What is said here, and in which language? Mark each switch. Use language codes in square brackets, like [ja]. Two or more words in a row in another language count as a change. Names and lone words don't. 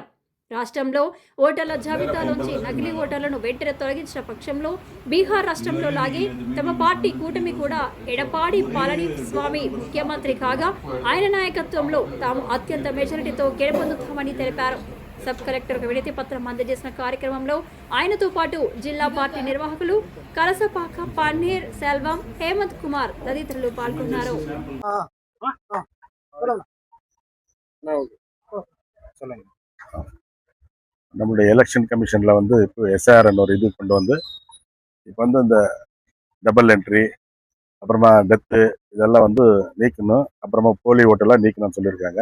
[te] రాష్ట్రంలో ఓటర్ల జాబితాలోంచి నకిలీ ఓటర్లను వెంటనే తొలగించిన పక్షంలో బీహార్ రాష్ట్రంలో లాగే తమ పార్టీ కూటమి కూడా ఎడపాడి పళనిస్వామి ముఖ్యమంత్రి కాగా ఆయన నాయకత్వంలో తాము అత్యంత మెజారిటీతో గెలుపొందుతామని తెలిపారు. సబ్ కలెక్టర్కు వినతి పత్రం అందజేసిన కార్యక్రమంలో ఆయనతో పాటు జిల్లా పార్టీ నిర్వాహకులు కలసపాక పన్నీర్ సెల్వం, హేమంత్ కుమార్ తదితరులు పాల్గొన్నారు. [ta] நம்மளுடைய [en] election commission [ta] வந்து இப்போ எஸ்ஐஆர்னு ஒரு இது கொண்டு வந்து இப்போ வந்து இந்த [en] double entry, [ta] அப்புறமா டெத்து இதெல்லாம் வந்து நீக்கணும், அப்புறமா போலி ஓட்டெல்லாம் நீக்கணும்னு சொல்லியிருக்காங்க.